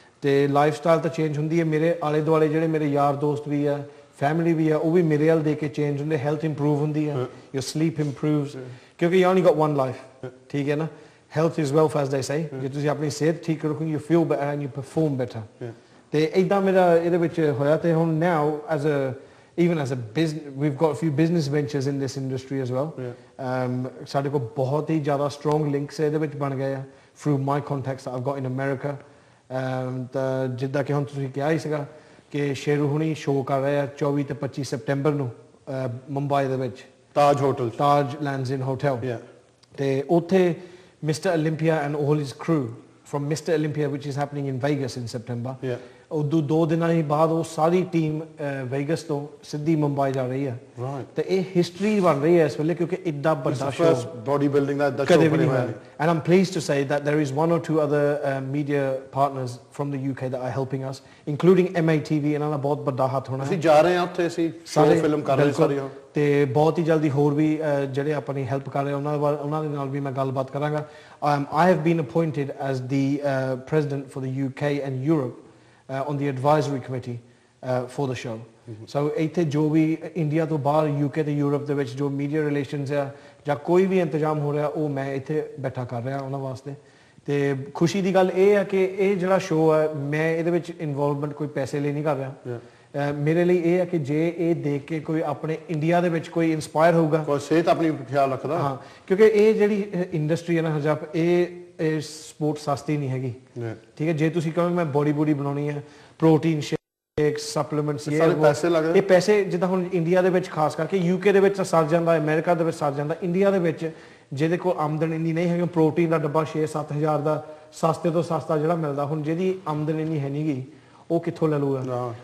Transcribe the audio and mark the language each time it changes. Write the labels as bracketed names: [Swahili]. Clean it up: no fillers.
[Punjabi] ਤੇ life style ਤਾਂ change ਹੁੰਦੀ ਹੈ। ਮੇਰੇ ਆਲੇ ਦੁਆਲੇ ਜਿਹੜੇ ਮੇਰੇ ਯਾਰ ਦੋਸਤ ਵੀ ਆ, ਫੈਮਿਲੀ ਵੀ ਆ, ਉਹ ਵੀ ਮੇਰੇ ਵੱਲ ਦੇ ਕੇ ਚੇਂਜ ਹੁੰਦੇ, ਹੈਲਥ ਇੰਪਰੂਵ ਹੁੰਦੀ ਹੈ, [English] your sleep improves, [Punjabi] ਕਿਉਂਕਿ [English] you only got one life, [Punjabi] ਠੀਕ ਹੈ ਨਾ। [English] health is wealth as they say, [Punjabi] ਜੇ ਤੁਸੀਂ ਆਪਣੀ ਸਿਹਤ ਠੀਕ ਰੱਖੋਗੇ [English] You feel better and you perform better. [Punjabi] ਤੇ ਇਦਾਂ ਮੇਰਾ ਇਹਦੇ ਵਿੱਚ ਹੋਇਆ। ਤੇ ਹੁਣ [English] Now as a even as a business, we've got a few business ventures in this industry as well. [Punjabi] ਸਾਡੇ ਕੋਲ ਬਹੁਤ ਹੀ ਜ਼ਿਆਦਾ [English] strong links [Punjabi] ਇਹਦੇ ਵਿੱਚ ਬਣ ਗਏ ਆ [English] through my contacts that I've got in America। [Punjabi] ਤਾਂ ਜਿੱਦਾਂ ਕਿ ਹੁਣ ਤੁਸੀਂ ਕਿਹਾ ਹੀ ਸੀਗਾ ਕਿ ਸ਼ੇਰੂ ਹੁਣੀ ਸ਼ੋਅ ਕਰ ਰਹੇ ਆ 24 ਤੇ 25 ਸਤੰਬਰ ਨੂੰ ਮੁੰਬਈ ਦੇ ਵਿੱਚ ਤਾਜ ਹੋਟਲ, ਤਾਜ ਲੈਂਡਸ ਇਨ ਹੋਟਲ। ਤੇ ਉੱਥੇ Mr. [English] Olympia and all his crew from Mr. Olympia, which is happening in Vegas in September, [Punjabi] ਉਦੋਂ 2 ਦਿਨਾਂ ਹੀ ਬਾਅਦ ਉਹ ਸਾਰੀ ਟੀਮ ਵੇਗਸ ਤੋਂ ਸਿੱਧੀ ਮੁੰਬਈ ਜਾ ਰਹੀ ਹੈ। ਤੇ ਇਹ ਹਿਸਟਰੀ ਬਣ ਰਹੀ ਹੈ ਇਸ ਵੇਲੇ ਕਿਉਂਕਿ ਇੱਡਾ ਵੱਡਾ ਸ਼ੋਅ ਬੋਡੀ ਬਿਲਡਿੰਗ ਦਾ ਕਦੇ ਵੀ ਨਹੀਂ ਹੋਇਆ। [English] and I'm pleased to say that there is 1 or 2 other media partners from the UK that are helping us, including MATV, [Punjabi] ਇਹਨਾਂ ਦਾ ਬਹੁਤ ਵੱਡਾ ਹੱਥ ਹੋਣਾ। ਅਸੀਂ ਜਾ ਰਹੇ ਹਾਂ ਉੱਥੇ, ਅਸੀਂ ਸ਼ੋਅ ਫਿਲਮ ਕਰ ਰਹੇ ਸਾਰੀ, ਤੇ ਬਹੁਤ ਹੀ ਜਲਦੀ ਹੋਰ ਵੀ ਜਿਹੜੇ ਆਪਣੀ ਹੈਲਪ ਕਰ ਰਹੇ ਉਹਨਾਂ ਦੇ ਨਾਲ ਵੀ ਮੈਂ ਗੱਲਬਾਤ ਕਰਾਂਗਾ। [English] I have been appointed as the president for the UK and Europe on the advisory committee for the show. [Punjabi] So ਇੱਥੇ ਜੋ ਵੀ ਇੰਡੀਆ ਤੋਂ ਬਾਹਰ UK ਤੇ ਯੂਰਪ ਦੇ ਵਿੱਚ ਜੋ ਮੀਡੀਆ ਰਿਲੇਸ਼ਨਸ ਆ ਜਾਂ ਕੋਈ ਵੀ ਇੰਤਜ਼ਾਮ ਹੋ ਰਿਹਾ ਉਹ ਮੈਂ ਇੱਥੇ ਬੈਠਾ ਕਰ ਰਿਹਾ ਉਹਨਾਂ ਵਾਸਤੇ। ਤੇ ਖੁਸ਼ੀ ਦੀ ਗੱਲ ਇਹ ਹੈ ਕਿ ਇਹ ਜਿਹੜਾ ਸ਼ੋਅ ਹੈ ਮੈਂ ਇਹਦੇ ਵਿੱਚ ਇਨਵੋਲਵਮੈਂਟ ਕੋਈ ਪੈਸੇ ਲਈ ਨਹੀਂ ਕਰ ਰਿਹਾ। ਮੇਰੇ ਲਈ ਇਹ ਹੈ ਕਿ ਜੇ ਇਹ ਦੇਖ ਕੇ ਕੋਈ ਆਪਣੇ ਇੰਡੀਆ ਦੇ ਵਿੱਚ ਕੋਈ ਇਨਸਪਾਇਰ ਹੋਊਗਾ, ਕੋਈ ਸਿਹਤ ਆਪਣੀ ਖਿਆਲ ਰੱਖਦਾ, ਹਾਂ, ਕਿਉਂਕਿ ਇਹ ਜਿਹੜੀ ਇੰਡਸਟਰੀ ਹੈ ਨਾ ਹਜਾਬ, ਇਹ ਸਪੋਰਟ ਸਸਤੀ ਨਹੀਂ ਹੈਗੀ, ਠੀਕ ਹੈ। ਜੇ ਤੁਸੀਂ ਕਹੋ ਮੈਂ ਬੋਡੀ ਬਣਾਉਣੀ ਹੈ, ਪ੍ਰੋਟੀਨ ਸ਼ੇਕਸ, ਸਪਲੀਮੈਂਟਸ, ਇਹ ਪੈਸੇ ਜਿੱਦਾਂ ਹੁਣ ਇੰਡੀਆ ਦੇ ਵਿੱਚ ਖਾਸ ਕਰਕੇ UK ਦੇ ਵਿੱਚ ਸਰ ਜਾਂਦਾ, ਅਮਰੀਕਾ ਦੇ ਵਿੱਚ ਸਰ ਜਾਂਦਾ, ਇੰਡੀਆ ਦੇ ਵਿੱਚ ਜਿਹਦੇ ਕੋਲ ਆਮਦਨ ਇੰਨੀ ਨਹੀਂ ਹੈਗੀ, ਪ੍ਰੋਟੀਨ ਦਾ ਡੱਬਾ 6-7 ਹਜ਼ਾਰ ਦਾ ਸਸਤੇ ਤੋਂ ਸਸਤਾ ਜਿਹੜਾ ਮਿਲਦਾ, ਹੁਣ ਜਿਹਦੀ ਆਮਦਨ ਇੰਨੀ ਹੈ ਨਹੀਂ ਗੀ ਉਹ ਕਿੱਥੋਂ ਲੈ ਲੂਗਾ।